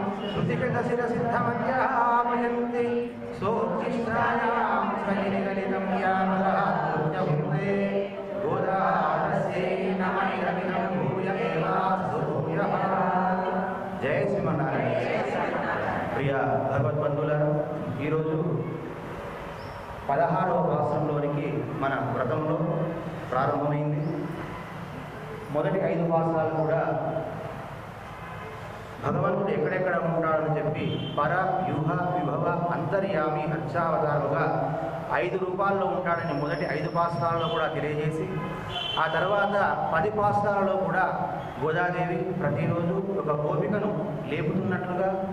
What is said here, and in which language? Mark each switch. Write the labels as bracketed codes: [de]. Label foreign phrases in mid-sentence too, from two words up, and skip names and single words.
[sa] श्रुतिकृतशिरसिद्धमध्यापयन्ति सोच्छिष्टायां स्वनिगलितं यामरात्पुण्यभूते गोदातस्यै नमैरविनं भूय एवास्तु भूयः। जय श्रीमन्नारायण। [te] ప్రియ భగవద్బంధులారా, ఈరోజు 16వ పాసరంలోనికి మన వ్రతంలో ప్రారంభమైంది. మొదటి 5 పాసరాలు కూడా భగవంతుడు ఎక్కడెక్కడ ఉంటాడని చెప్పి పర వ్యూహ విభవ అంతర్యామి అర్చావతారుగా 5 రూపాల్లో ఉంటాడని మొదటి 5 పాసరాలలో కూడా తెలియజేసి, ఆ తర్వాత 10 పాసరాలలో కూడా గోదాదేవి ప్రతిరోజు ఒక గోపికను లేపుతున్నట్లుగా